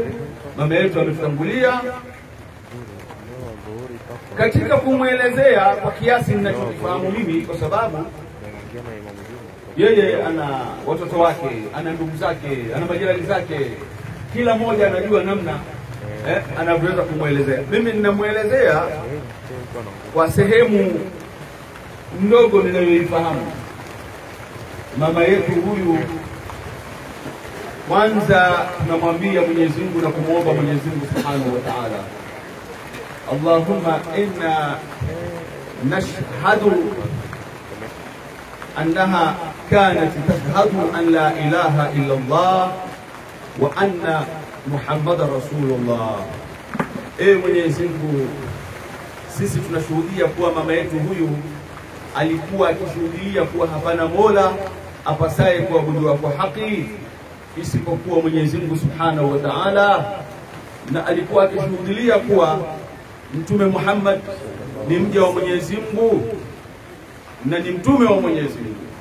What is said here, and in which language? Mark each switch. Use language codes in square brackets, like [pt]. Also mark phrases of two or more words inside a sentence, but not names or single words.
[sw] Mama yetu ametutangulia. Katika kumwelezea kwa kiasi ninachofahamu mimi, kwa sababu yeye ana watoto wake, ana ndugu zake, ana majirani zake, kila mmoja anajua namna anavyoweza kumwelezea. Mimi ninamuelezea kwa sehemu ndogo ninayoifahamu. Mama yetu huyu, kwanza tunamwambia Mwenyezi Mungu na kumuomba Mwenyezi Mungu [ar] سبحانه وتعالى اللهم إنا نشهد أنها كانت تشهد أن لا إله إلا الله وأن محمدا رسول الله. [sw] Mwenyezi Mungu, sisi tunashuhudia kuwa mama yetu huyu alikuwa akishuhudia kuwa hapana mola apasaye kuabudiwa kwa haki isipokuwa Mwenyezi Mungu [ar] سبحانه وتعالى, [sw] na alikuwa akishuhudia kuwa Mtume Muhammad ni mja wa Mwenyezi Mungu na ni mtume wa Mwenyezi Mungu.